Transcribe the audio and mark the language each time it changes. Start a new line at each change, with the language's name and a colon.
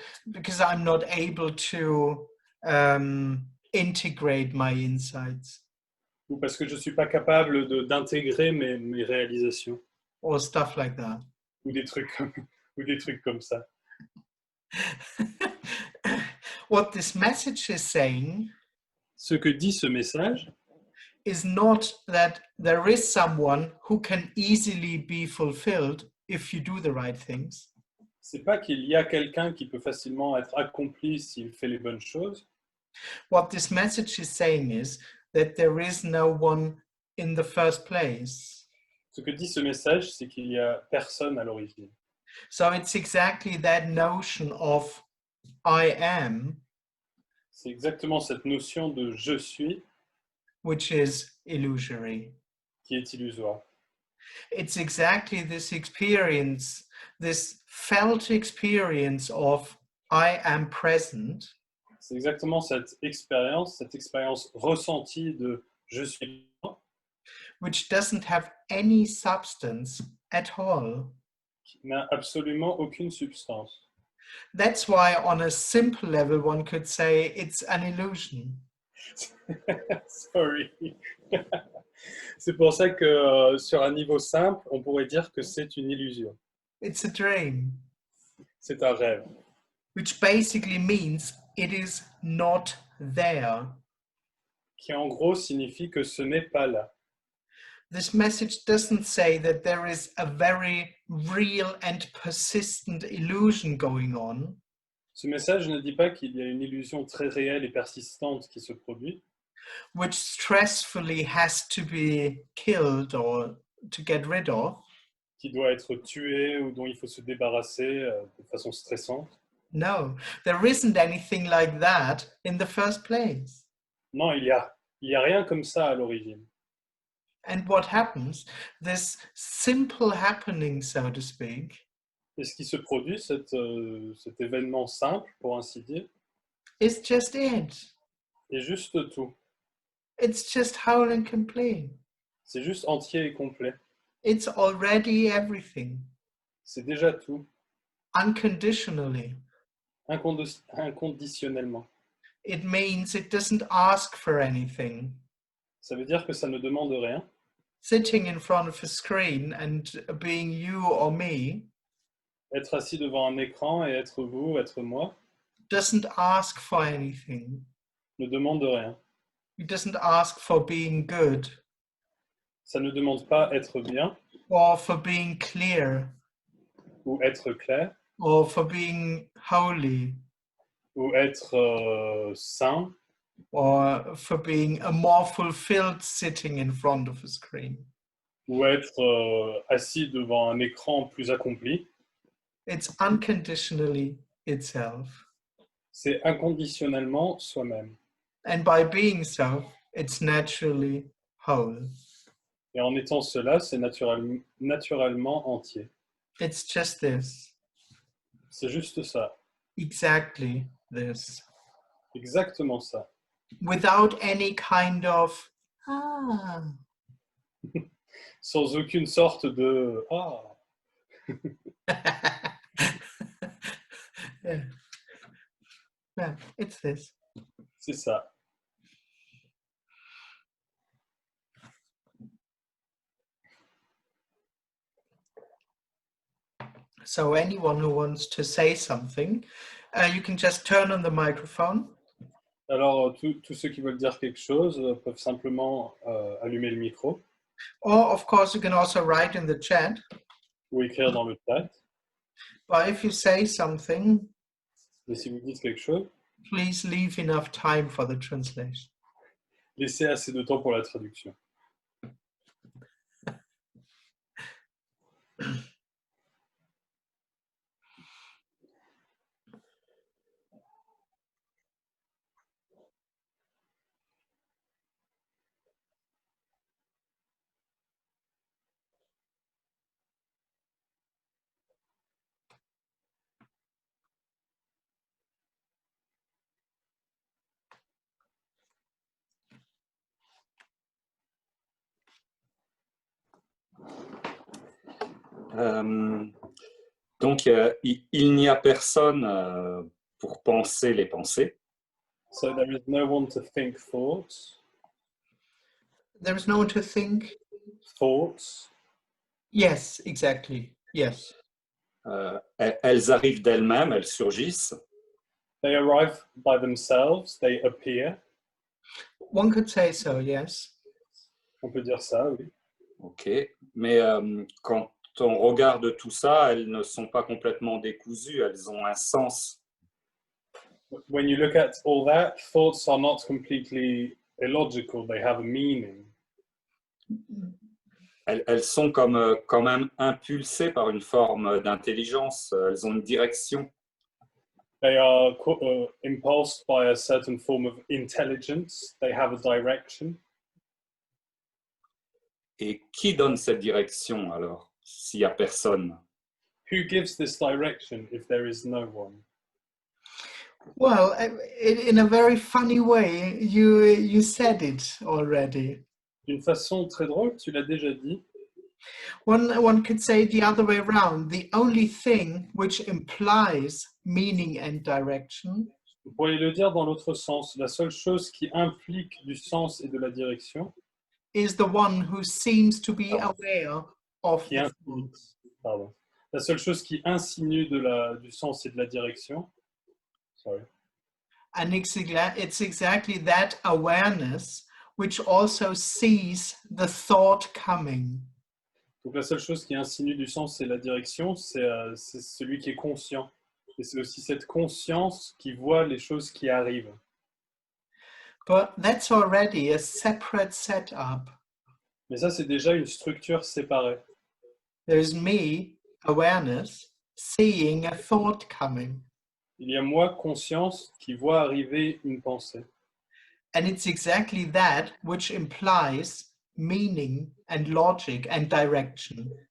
English: because I'm not able to integrate my insights
French: ou parce que je ne suis pas capable d'intégrer mes réalisations,
English: or stuff like that.
French: ou des trucs comme, ou des trucs comme ça.
English: What this message is saying
French: Ce que dit ce message,
English: is not that there is someone who can easily be fulfilled if you do the right things.
French: c'est pas qu'il y a quelqu'un qui peut facilement être accompli s'il fait les bonnes choses.
English: What this message is saying is that there is no one in the first place.
French: Ce que dit ce message, c'est qu'il n'y a personne à l'origine.
English: So it's exactly that notion of I am,
French: C'est exactement cette notion de je suis
English: which is illusory.
French: qui est illusoire.
English: It's exactly this experience, this felt experience of I am present,
French: C'est exactement cette expérience ressentie de je suis
English: which doesn't have any substance at all.
French: qui n'a absolument aucune substance.
English: That's why, on a simple level, one could say it's an illusion. Sorry.
French: C'est pour ça que sur un niveau simple, on pourrait dire que c'est une illusion.
English: It's a dream,
French: C'est un rêve.
English: which basically means it is not there.
French: Qui en gros signifie que ce n'est pas là.
English: This message doesn't say that there is a very real and persistent illusion going on.
French: Ce message ne dit pas qu'il y a une illusion très réelle et persistante qui se produit,
English: Which stressfully has to be killed or to get rid of.
French: qui doit être tuée ou dont il faut se débarrasser de façon stressante.
English: No, there isn't anything like that in the first place.
French: Non, il y a rien comme ça à l'origine.
English: And what happens, this simple happening, so to speak,
French: Et ce qui se produit, cet événement simple, pour ainsi dire,
English: is just it.
French: est juste tout.
English: It's just whole and complete.
French: C'est juste entier et complet.
English: It's already everything,
French: C'est déjà tout,
English: unconditionally.
French: inconditionnellement.
English: It means it doesn't ask for anything.
French: Ça veut dire que ça ne demande rien.
English: Sitting in front of a screen and being you or me
French: Être assis devant un écran et être vous, être moi,
English: doesn't ask for anything.
French: ne demande rien.
English: It doesn't ask for being good
French: Ça ne demande pas être bien
English: or for being clear
French: ou être clair
English: or for being holy
French: ou être sain
English: or for being a more fulfilled sitting in front of a screen.
French: ou être assis devant un écran plus accompli.
English: It's unconditionally itself.
French: C'est inconditionnellement soi-même.
English: And by being so, it's naturally whole.
French: Et en étant cela, c'est naturellement entier.
English: It's just this,
French: C'est juste ça,
English: exactly this,
French: exactement ça.
English: without any kind of, ah,
French: Sans aucune sorte de « Ah !»
English: yeah. Yeah, it's this.
French: C'est ça.
English: So anyone who wants to say something, you can just turn on the microphone.
French: Alors, tous ceux qui veulent dire quelque chose peuvent simplement allumer le micro
English: Or, of course, you can also write in the chat.
French: ou écrire dans le chat.
English: But if you say something,
French: Et si vous dites quelque chose,
English: please leave enough time for the translation.
French: laissez assez de temps pour la traduction. Donc, il n'y a personne pour penser les pensées.
English: So there is no one to think thoughts. There is no one to think. Thoughts. Yes, exactly. Yes.
French: Elles arrivent d'elles-mêmes, elles surgissent.
English: They arrive by themselves, they appear. One could say so, yes.
French: On peut dire ça, oui. Ok, mais quand on regarde tout ça, elles ne sont pas complètement décousues, elles ont un sens.
English: When you look at all that, thoughts are not completely illogical, they have a meaning.
French: Elles sont comme quand même impulsées par une forme d'intelligence, elles ont une direction.
English: They are impulsed by a certain form of intelligence, they have a direction.
French: Et qui donne cette direction alors, s'il n'y a personne?
English: Who gives this direction if there is no one? Well, in a very funny way, you said it already.
French: D'une façon très drôle, tu l'as déjà dit.
English: One could say the other way around. The only thing which implies meaning and direction
French: Vous pourriez le dire dans l'autre sens. La seule chose qui implique du sens et de la direction,
English: is the one who seems to be aware of
French: qui
English: the
French: insinue,
English: thoughts.
French: pardon. La seule chose qui insinue du sens et de la direction, sorry.
English: And it's exactly that awareness which also sees the thought coming.
French: Donc la seule chose qui insinue du sens et de la direction, c'est celui qui est conscient. Et c'est aussi cette conscience qui voit les choses qui arrivent.
English: But that's already a separate setup.
French: Mais ça, c'est déjà une structure séparée.
English: There's me, awareness, seeing a thought coming.
French: Il y a moi, conscience, qui voit arriver une pensée.
English: And it's exactly that which implies meaning and logic and direction.